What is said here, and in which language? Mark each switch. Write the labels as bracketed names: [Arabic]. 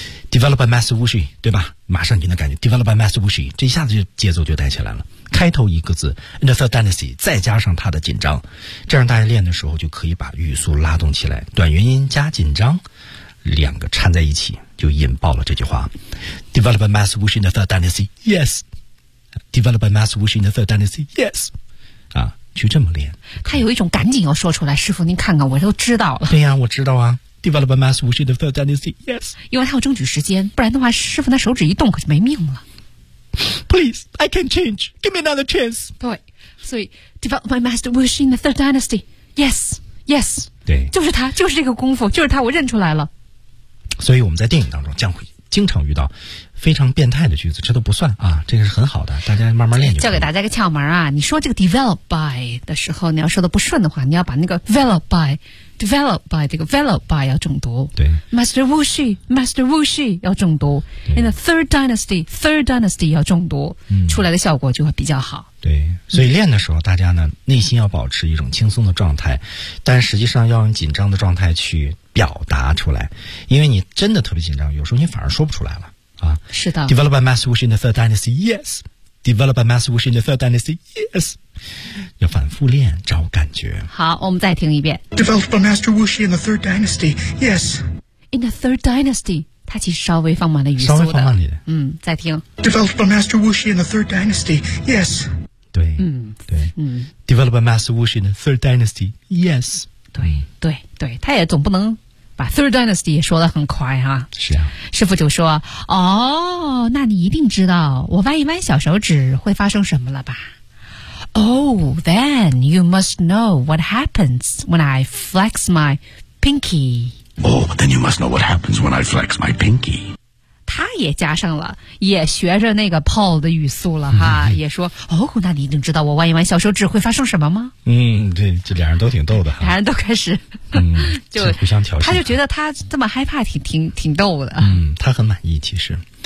[English] Developed by Master Wu Xi， [Chinese] 对吧？马上就能感觉 Developed by Master Wu Xi， 这一下子就节奏就带起来了。开头一个字 ， [English] In the Third Dynasty， [Chinese] 再加上它的紧张，这样大家练的时候就可以把语速拉动起来。短元音加紧张，两个掺在一起就引爆了这句话。 [English] Developed by Master Wu Xi in the Third Dynasty， Yes。 Developed by Master Wu Xi in the Third Dynasty， Yes。 [Chinese] 啊，就这么练。他有一种赶紧要说出来，师傅您看看，我都知道了。对呀，我知道啊。 [English] Developed by Master Wu Xi in the Third Dynasty， Yes。 [Chinese] 因为他要争取时间，不然的话，师傅那手指一动可就没命了。 [English] Please, I can change. Give me another chance. 对，所以 develop my master Wu Xi in the Third Dynasty. Yes, yes. [Chinese] 对，就是他，就是这个功夫，就是他，我认出来了。所以我们在电影当中将会经常遇到非常变态的句子，这都不算啊，这个是很好的，大家慢慢练就。教给大家个窍门啊，你说这个 [English] develop by [Chinese] 的时候，你要说的不顺的话，你要把那个 develop by 这个 develop by 要重读。对，Master Wu Shi 要重读 ， [English] in the third dynasty [Chinese] 要重读、出来的效果就会比较好。对，所以练的时候，大家呢内心要保持一种轻松的状态，但实际上要用紧张的状态去表达出来，因为你真的特别紧张，有时候你反而说不出来了。啊，是的 [English] ，Developed by Master Wu Shi in the Third Dynasty, yes. Developed by Master Wu Shi in the Third Dynasty, yes. [Chinese] 要反复练，找感觉。好，我们再听一遍。 [English] Developed by Master Wu Shi in the Third Dynasty, yes. In the Third Dynasty, [Chinese] 它其实稍微放慢了语速的。稍微放慢一点。嗯，再听。 [English] Developed by Master Wu Shi in the Third Dynasty, yes. [Chinese] 对，嗯，对，嗯。 [English] Developed by Master Wu Shi in the Third Dynasty, yes. [Chinese] 对，对，对，它也总不能。把 Third Dynasty 也说得很快啊！是啊，师傅就说：“哦，那你一定知道我弯一弯小手指会发生什么了吧 ？” [English] Oh, then you must know what happens when I flex my pinky. Oh, then you must know what happens when I flex my pinky. [Chinese] 他也加上了，也学着那个 Paul 的语速了哈，也说：“哦，那你一定知道我弯一弯小手指会发生什么吗？” 嗯，对，这俩人都挺逗的，俩人都开始。就互相调戏，他就觉得他这么害怕挺逗的。嗯，他很满意，其实